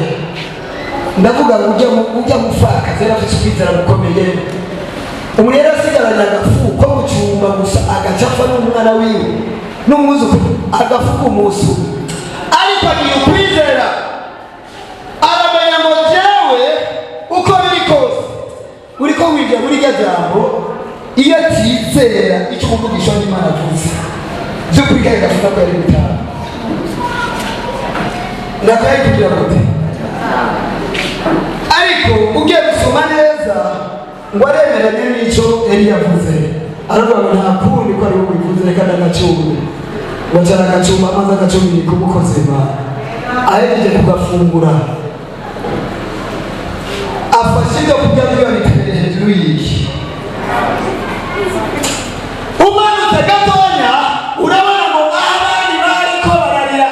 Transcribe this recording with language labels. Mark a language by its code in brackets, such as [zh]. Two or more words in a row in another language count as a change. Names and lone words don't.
[rn] Ndavuga ngo ujya gufaka zera afite ukwizera gukomeye umuntu yari asigaranye agafu ko mu cyumba gusa agacafa n'umwana wiwe n'umwuzukuru agafu k'umusu ariko agiye ukwizera aramenya ngo jewe uko biri kose uriko winjira muri iryo jambo iyo atizera icyo umuvugishwa n'Imana avuze by'ukuri kari gafuta ko yari gutaha ndakaye kugira gute ariko ugiye gusoma neza ngo aremeranye n'icyo Eliya yavuze aravuga ngo nta kundi ko ari wowe bivuze reka ndagacumbe ngo cyane agacumba amaze agacumbi kumukoze Imana ahejeje kugafungura afashe ibyo kurya byiwe biterere hejuru y'iki umanutse gatonya urabona ngo abandi bariko bararira